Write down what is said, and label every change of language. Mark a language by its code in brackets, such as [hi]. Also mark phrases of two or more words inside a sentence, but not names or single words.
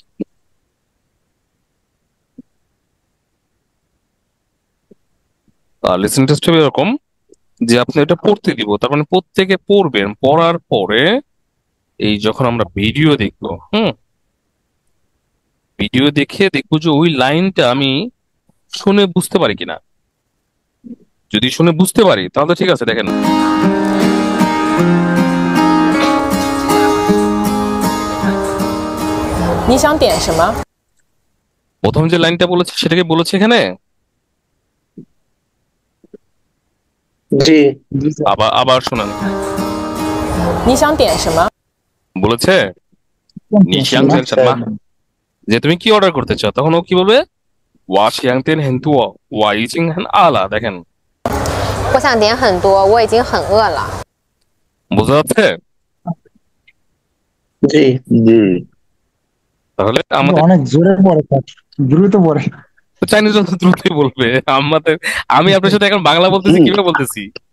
[bn] লিসেনিং টেস্ট হবে এরকম যে আপনি এটা পড়তে দিব, তার মানে প্রত্যেকে পড়বেন, পড়ার পরে এই যখন আমরা ভিডিও দেখবো, হুম, ভিডিও দেখে দেখবো যে ওই লাইনটা আমি শুনে বুঝতে পারি কিনা। যদি শুনে বুঝতে পারি তাহলে ঠিক আছে, দেখেন [zh] 你想点什么？ [bn] প্রথম যে লাইনটা বলেছে সেটাকে বলেছে এখানে, জি। জি স্যার। আবার আবার শোনেন, [zh] 你想点什么？ [bn] বলেছে [zh] 你想点 [bn] স্যার। শর্মা, যে তুমি কি অর্ডার করতে চাও, তখন ও কি বলবে? [zh] 我想点很多，我已经很饿了, [bn] দেখেন [zh] 我想点很多，我已经很饿了。 [bn] বোঝা যাচ্ছে? জি। জি। তাহলে কিন্তু আমাদের অনেক জোরে পড়ে স্যার, দ্রুত পড়ে। চাইনিজ দ্রুতই বলবে আমাদের। আমি আপনার সাথে এখন বাংলা বলতেছি, কিভাবে বলতেছি?